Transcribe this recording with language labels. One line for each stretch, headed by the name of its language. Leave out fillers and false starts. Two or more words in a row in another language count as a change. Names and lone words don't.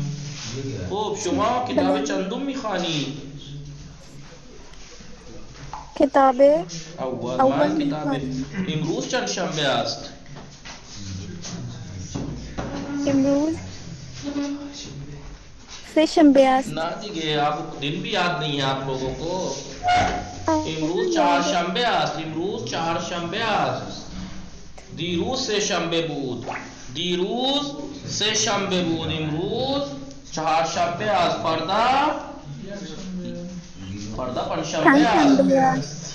Persian: خب شما کتاب چندم میخوانی؟ کتاب اول. اول من کتاب میخوانم. امروز چند شنبه است؟ امروز سه شنبه است.
Urdu: نہ دیگه آپ دن بھی یاد نہیں ہے آپ لوگوں کو.
Persian: امروز چهارشنبه است. امروز چهارشنبه است. دیروز سه شنبه بود. دیروز سه شنبه بود. امروز چهارشنبه است. فردا پنجشنبه است.